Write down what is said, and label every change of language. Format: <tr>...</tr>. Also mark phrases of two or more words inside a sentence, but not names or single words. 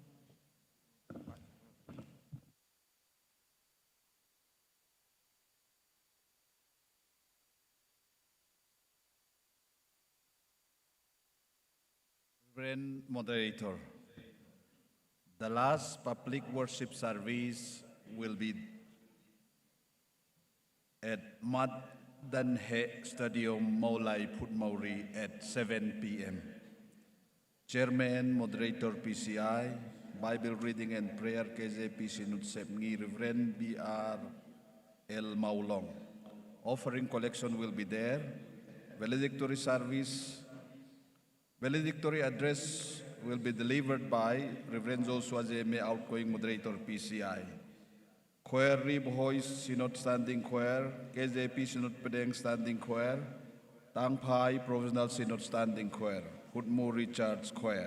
<en>Reverend Moderator, the last public worship service will be at Madanhe Stadium, Maulai Putmauri at 7 p.m. Chairman, Moderator PCI, Bible Reading and Prayer K.J.P. Synod Sepngi, Reverend B.R. L. Maulong. Offering collection will be there. Valedictory address will be delivered by Reverend Joshua J.M., outgoing Moderator PCI. Choir Rib Hoist Synod Standing Choir, KJP Synod Pedeng Standing Choir, Tangpai Provincial Synod Standing Choir, Hudmu Richards Choir.</en>